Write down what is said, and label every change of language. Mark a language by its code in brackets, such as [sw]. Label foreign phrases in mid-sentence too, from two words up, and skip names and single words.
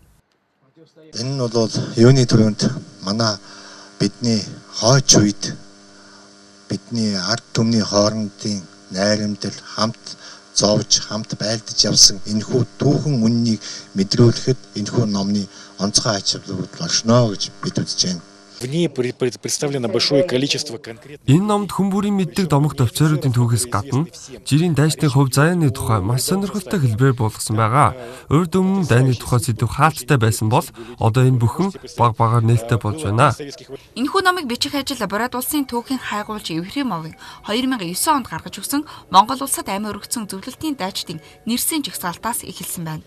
[mn] Энэ нь бол юуны төрөнд манай бидний хойч үед бидний ард түмний хоорондын найрамдал хамт зовж хамт байлдаж явсан энэхүү түүхэн үннийг мэдрүүлэхэд энэхүү номны онцгой ач холбогдол болно гэж бид үзэж байна. [ru] В ней представлено большое количество конкретных. [mn] Энэ номд хүн бүрийн мэддэг домогт офицеруудын түүхээс гадна жирийн дайчдын хувь заяаны тухай маш сонирхолтой хэлбэр болгосон байгаа. Урд өмнө дайны тухай сэдв хаалттай байсан бол одоо энэ бүхэн баг багаар нээлттэй болж байна. Энэхүү номыг бичих ажил Бород улсын түүхийн хайгуулч Евхремовын 2009 онд гаргаж өгсөн Монгол улсад амиа өргөцсөн зөвлөлтийн дайчдын нэрсийн жагсаалтаас эхэлсэн байна.